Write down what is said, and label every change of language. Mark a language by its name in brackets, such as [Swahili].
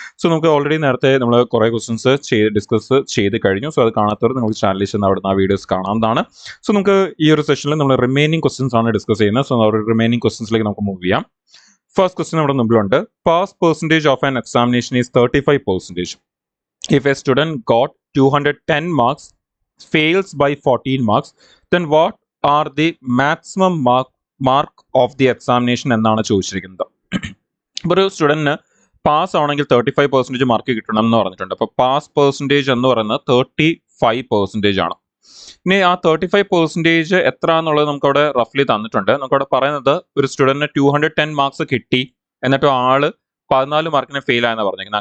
[Malayalam] So നമുക്ക് already നേരത്തെ നമ്മൾ കുറേ ക്വസ്റ്റൻസ് ഡിസ്കസ് ചെയ്ത് കഴിഞ്ഞു. സോ അത് കാണാത്തവർ നിങ്ങൾക്ക് ചാനലിൽ ചെന്ന് അവിടുന്ന് ആ വീഡിയോസ് കാണാവുന്നതാണ്. സോ നമുക്ക് ഈ ഒരു സെഷനിൽ നമ്മൾ റിമൈനിങ് ക്വസ്റ്റൻസ് ആണ് ഡിസ്കസ് ചെയ്യുന്നത്. സോ റിമൈനിങ് ക്വസ്റ്റൻസിലേക്ക് നമുക്ക് മൂവ് ചെയ്യാം. ഫസ്റ്റ് ക്വസ്റ്റൻ നമ്മുടെ മുമ്പിലുണ്ട്. [English] Pass percentage of an examination is 35%. If a student got 210 marks, fails by 14 marks, then what are the maximum mark of the examination [Malayalam] എന്നാണ് ചോദിച്ചിരിക്കുന്നത്. ഇപ്പോൾ ഒരു സ്റ്റുഡൻറ്റിന് പാസ് ആണെങ്കിൽ 35% മാർക്ക് കിട്ടണം എന്ന് പറഞ്ഞിട്ടുണ്ട്. അപ്പോൾ പാസ് പെർസെൻറ്റേജ് എന്ന് പറയുന്നത് 35% ആണ്. ഇനി ആ 35% എത്ര എന്നുള്ളത് നമുക്കവിടെ റഫ്ലി തന്നിട്ടുണ്ട്. നമുക്കവിടെ പറയുന്നത് ഒരു സ്റ്റുഡൻറ്റിന് 210 മാർക്സ് കിട്ടി, എന്നിട്ട് ആള് 14 മാർക്കിന് ഫെയിൽ ആയെന്ന് പറഞ്ഞിരിക്കുന്നത്.